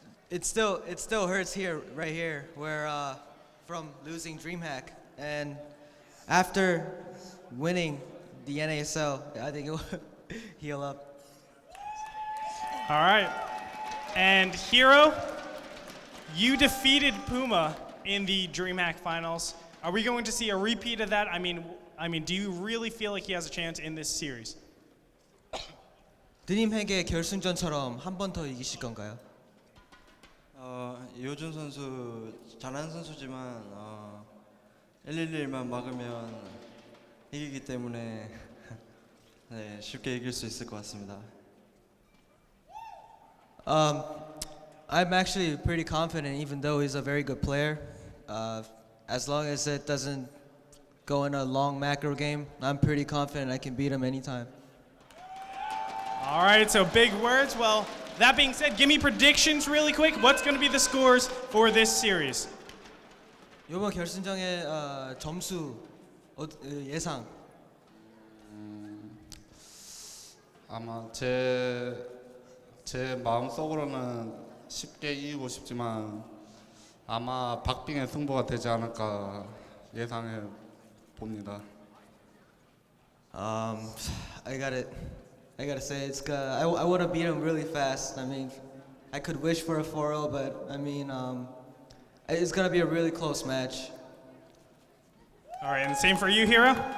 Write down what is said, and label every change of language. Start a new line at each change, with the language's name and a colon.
English: It still hurts here, right here, where from losing DreamHack, and after winning the NASL, I think it will heal up. All right. And HerO, you defeated Puma in the DreamHack Finals. Are we going to see a repeat of that? I mean, do you really feel like he has a chance in this series?
Korean: 드림핵의 결승전처럼 한 번 더 이기실 건가요? 이호준 선수 잘하는 선수지만 111만 막으면 이기기 때문에 네, 쉽게 이길 수 있을 것 같습니다.
English: I'm actually pretty confident, even though he's a very good player. As long as it doesn't go in a long macro game, I'm pretty confident I can beat him anytime. All right, so big words. Well, that being said, give me predictions really quick. What's going to be the scores for this series?
Korean: 이번 결승전의 점수 예상. 아마 제 마음속으로는 쉽게 이기고 싶지만 아마 박빙의 승부가 되지 않을까 예상해 봅니다.
English: I gotta say I want to beat him really fast. I mean, I could wish for a 4-0, but I mean, it's gonna be a really close match. All right, and the same for you, HerO?